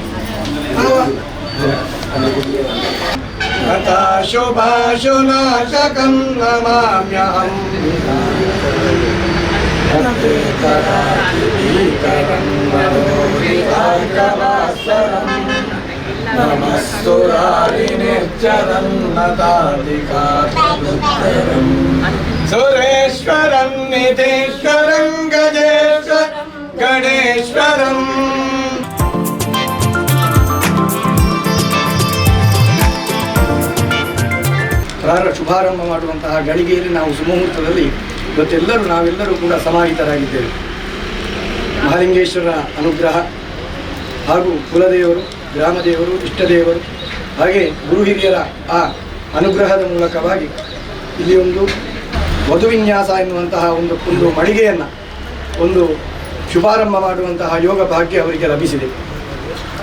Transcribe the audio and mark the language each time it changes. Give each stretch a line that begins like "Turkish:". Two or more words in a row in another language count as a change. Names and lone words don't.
Sanskrit: तथा शुभाशुनाशकं नमाम्यहम् नमस्तुरारिनिर्जरं नतादिकातुत्तरं सुरेश्वरं निधीश्वरं गजेश्वरं गणेश्वरम्
Kannada: ಶುಭಾರಂಭ ಮಾಡುವಂತಹ ಗಳಿಗೆಯಲ್ಲಿ ನಾವು ಸುಮುಹೂರ್ತದಲ್ಲಿ ಇವತ್ತೆಲ್ಲರೂ ನಾವೆಲ್ಲರೂ ಕೂಡ ಸಮಾಹಿತರಾಗಿದ್ದೇವೆ. ಮಹಾಲಿಂಗೇಶ್ವರ ಅನುಗ್ರಹ ಹಾಗೂ ಕುಲದೇವರು, ಗ್ರಾಮದೇವರು, ಇಷ್ಟದೇವರು ಹಾಗೆ ಗುರು ಹಿರಿಯರ ಆ ಅನುಗ್ರಹದ ಮೂಲಕವಾಗಿ ಇಲ್ಲಿ ಒಂದು ವಧುವಿನ್ಯಾಸ ಎನ್ನುವಂತಹ ಒಂದು ಮಳಿಗೆಯನ್ನು ಒಂದು ಶುಭಾರಂಭ ಮಾಡುವಂತಹ ಯೋಗ ಭಾಗ್ಯ ಅವರಿಗೆ ಲಭಿಸಿದೆ.